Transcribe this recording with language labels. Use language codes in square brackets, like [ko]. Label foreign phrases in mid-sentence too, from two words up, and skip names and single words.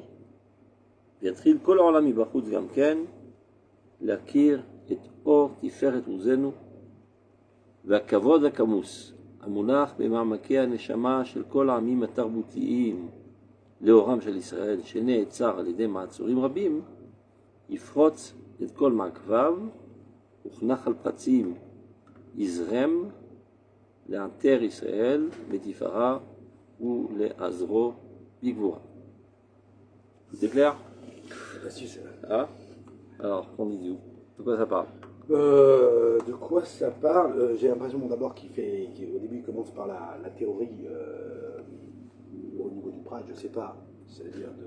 [he] ויתחיל כל העולם מבחוץ גם כן להכיר את אור תפארת עוזנו, והכבוד הכמוס המונח במעמקי הנשמה של כל העמים התרבותיים לאורם של ישראל, שנעצר על ידי מעצורים רבים, יפרוץ את כל מעקביו, וכנחל פרצים יזרם לעטר ישראל בתפארה ולעזרו בגבורה. [fr] C'est clair? Ah? Alors, on dit où? De quoi ça parle? De quoi ça parle? J'ai l'impression d'abord qu'au début il commence par la théorie au niveau du Prat, je sais pas, c'est-à-dire de...